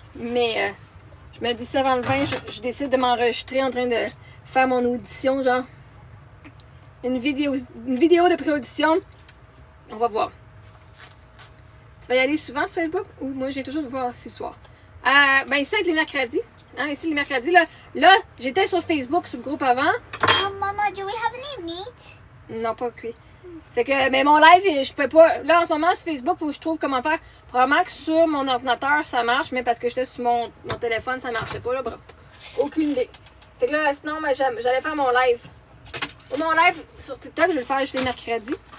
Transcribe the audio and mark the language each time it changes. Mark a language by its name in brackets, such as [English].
[French] Mais je me dis ça avant le 20, je décide de m'enregistrer en train de faire mon audition, genre une vidéo de pré-audition. On va voir. Tu vas y aller souvent sur Facebook? Ou moi, j'ai toujours de voir ce soir. Ben ici, avec les mercredis. Hein, ici, les mercredis, là, j'étais sur Facebook, sur le groupe avant. [English] Oh, Mama, do we have any meat? [French] Non, pas cuit. Fait que, mais mon live, je fais pas. Là, en ce moment, sur Facebook, faut que je trouve comment faire. Probablement que sur mon ordinateur, ça marche, mais parce que j'étais sur mon téléphone, ça marchait pas, là. Bref. Aucune idée. Fait que là, sinon, j'allais faire mon live. Mon live sur TikTok, je vais le faire juste les mercredis.